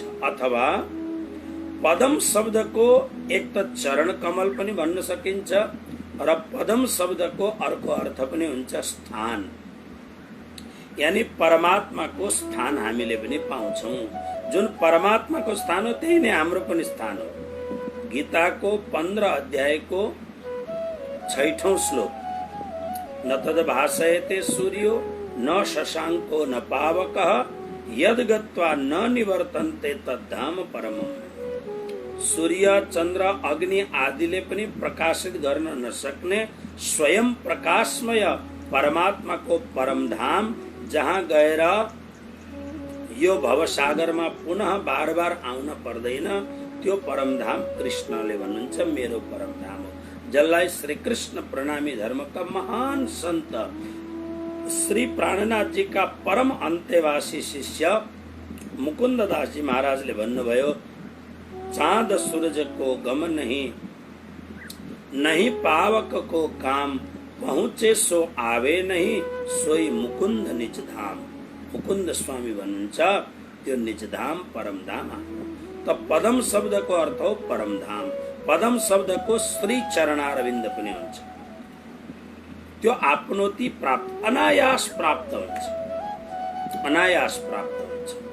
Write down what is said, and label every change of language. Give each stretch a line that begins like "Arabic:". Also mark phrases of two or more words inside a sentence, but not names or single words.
Nepali: अथवा पदम शब्दको एक त चरण कमल पनि भन्न सकिन्छ र पदम शब्दको अर्को अर्थ पनि हुन्छ स्थान, यानी परमात्माको स्थान हामीले पनि पाउँछौं। जुन परमात्माको स्थान हो त्यही नै हाम्रो पनि स्थान हो। गीताको 15 अध्यायको 6औं श्लोक।
Sanskrit: न तद भासयते सूर्यो न शशांको न पावकः यद गत्वा न निवर्तन्ते तद्धाम परमम्।
Nepali: सूर्य, चन्द्र, अग्नि आदिले पनि प्रकाशित गर्न नसक्ने स्वयं प्रकाशमय परमात्माको परमधाम, जहाँ गएर यो भवसागरमा पुनः बार बार आउन पर्दैन, त्यो परमधाम कृष्णले भन्नुहुन्छ मेरो परमधाम हो। जसलाई श्री कृष्ण प्रणामी धर्मका महान संत श्री प्राणनाथ जी का परम अन्त्यवासी शिष्य मुकुंद दास जी महाराजले भन्नुभयो,
Hindi: चाँद सूरज को गम नहीं, नहीं पावक को काम, पहुँचे सो आवे नहीं, सोई मुकुंद निज धाम।
Nepali: मुकुंद स्वामी भन्नुहुन्छ त्यो निज धाम परमधाम। त पदम शब्दको अर्थ हो परमधाम। पदम शब्दको श्री चरणारविन्द पनि हुन्छ। त्यो आपनोति प्राप्त, अनायास प्राप्त हुन्छ, अनायास प्राप्त हुन्छ।